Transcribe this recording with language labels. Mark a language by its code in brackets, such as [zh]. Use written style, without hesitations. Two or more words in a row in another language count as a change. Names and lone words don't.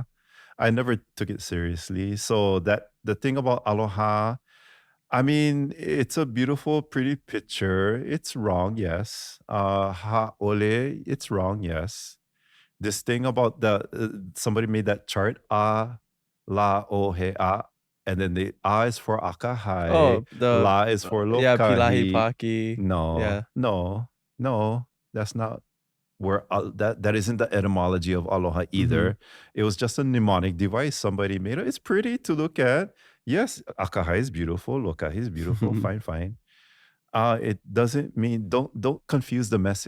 [en] I never took it seriously. So the thing about aloha, I mean, it's a beautiful, pretty picture. It's wrong, yes. Ha'ole, it's wrong, yes. This thing about somebody made that chart, la, o, he, a. And then the a is for akahai, Oh, la is for Pilahi lokahi. Paki. No, Yeah. no, that's not where that isn't the etymology of aloha either. It was just a mnemonic device somebody made. It's pretty to look at. Yes, akahai is beautiful, lokahi is beautiful, fine. It doesn't mean don't confuse the message.